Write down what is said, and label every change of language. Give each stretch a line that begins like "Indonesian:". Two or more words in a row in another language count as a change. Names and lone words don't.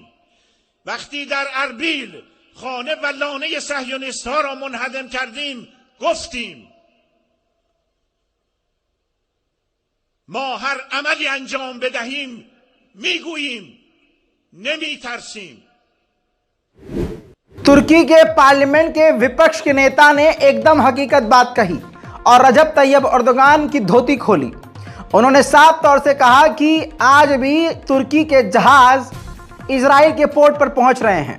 Persian: وقتی در اربیل خانه و لانه صهیونیست ها را منهدم کردیم گفتیم. ما هر عملی انجام بدهیم میگوییم، نمی ترسیم.
Hindi: तुर्की के पार्लियामेंट के विपक्ष के नेता ने एकदम हकीकत बात कही और रजब तैयब अर्दोगान की धोती खोली। उन्होंने साफ तौर से कहा कि आज भी तुर्की के जहाज इजराइल के पोर्ट पर पहुंच रहे हैं।